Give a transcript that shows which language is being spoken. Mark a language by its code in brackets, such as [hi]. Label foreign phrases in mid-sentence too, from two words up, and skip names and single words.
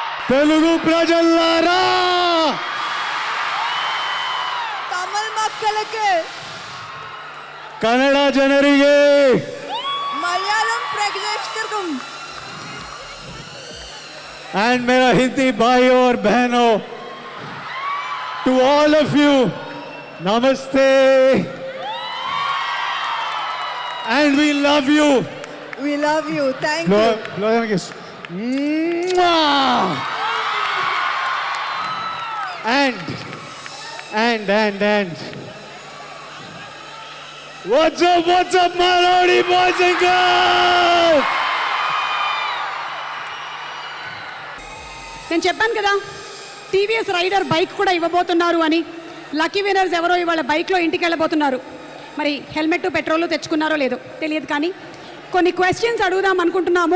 [te] తెలుగు ప్రజల్లారా, [kn] ತಮಿಳ್ ಮಕ್ಕಳಿಗೆ, ಕನ್ನಡ ಜನರಿಗೆ, ಮಲಯಾಳಂ ಪ್ರೇಕ್ಷಕರಿಗೂ [hi] and मेरा हिंदी भाइयों और बहनों, [en] to all of you, namaste, and we love you. we love you. Thank you. Blow them a kiss. Mwah! And what's up, Malodi boys and girls? [te] నేను చెప్పాను కదా టీవీఎస్ రైడర్ బైక్ కూడా ఇవ్వబోతున్నారు అని. [en] lucky winners [te] ఎవరో ఇవాళ బైక్లో ఇంటికి వెళ్ళబోతున్నారు. మరి [en] helmet petrol [te] తెచ్చుకున్నారో లేదో తెలియదు, కానీ కొన్ని క్వశ్చన్స్ అడుగుదాం అనుకుంటున్నాము.